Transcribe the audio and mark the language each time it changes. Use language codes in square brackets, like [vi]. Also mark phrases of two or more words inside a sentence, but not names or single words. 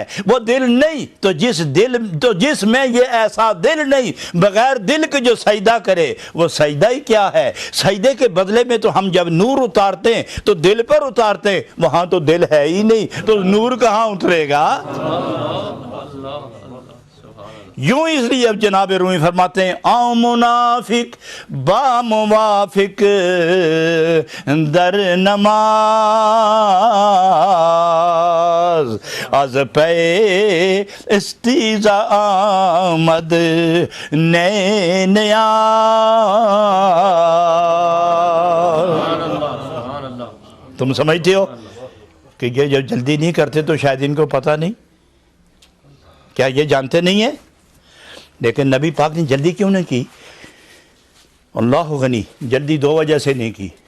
[ur] وہ دل نہیں تو جس میں یہ ایسا دل نہیں، بغیر دل کے جو سجدہ کرے وہ سجدہ ہی کیا ہے؟ سجدے کے بدلے میں تو ہم جب نور اتارتے ہیں تو دل پر اتارتے ہیں، وہاں تو دل ہے ہی نہیں، تو نور کہاں اترے گا؟ یوں اس لیے اب جناب رومی فرماتے ہیں [fa] آؤ منافق با موافق در نماز، از پے استیزا آمد نئے نیاز۔ [ur] تم سمجھتے ہو کہ یہ جب جلدی نہیں کرتے تو شاید ان کو پتہ نہیں، کیا یہ جانتے نہیں ہیں؟ لیکن نبی پاک نے جلدی کیوں نہیں کی؟ اللہ غنی، جلدی 2 وجہ سے نہیں کی۔